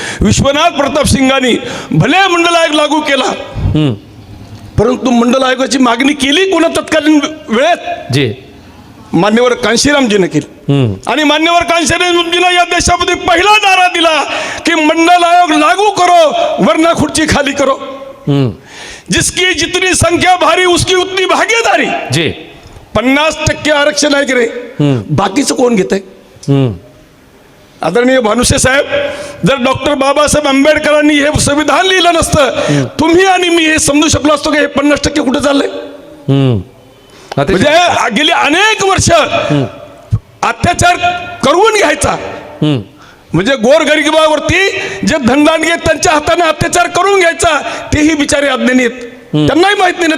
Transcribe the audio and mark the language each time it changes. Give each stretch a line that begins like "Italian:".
Marathi: विश्वनाथ प्रताप सिंगांनी भले मंडल आयोग लागू केला, परंतु मंडल आयोगाची मागणी केली कोणा तत्कालीन वेळेत? मान्यवर कांशीरामजीने केली. आणि मान्यवर कांशीरामजीने या देशामध्ये पहिला नारा दिला की
Hindi: मंडल आयोग लागू करो वरना खुर्ची खाली करो. जिसकी जितनी संख्या भारी उसकी उतनी भागीदारी.
Marathi: 50% आरक्षण आहे की रे, बाकीचं कोण घेत आहे? आदरणीय भानुसे साहेब, जर डॉक्टर बाबासाहेब आंबेडकरांनी हे संविधान लिहिलं नसतं, तुम्ही आणि मी हे समजू शकलो असतो की हे 50% कुठे चाललंय? म्हणजे गेली अनेक वर्ष अत्याचार करून घ्यायचा, म्हणजे गोरगरिबावरती जे धनदांडगे त्यांच्या हाताने अत्याचार करून घ्यायचा, तेही बिचारे अज्ञानी आहेत. त्यांनाही माहित नाही ना.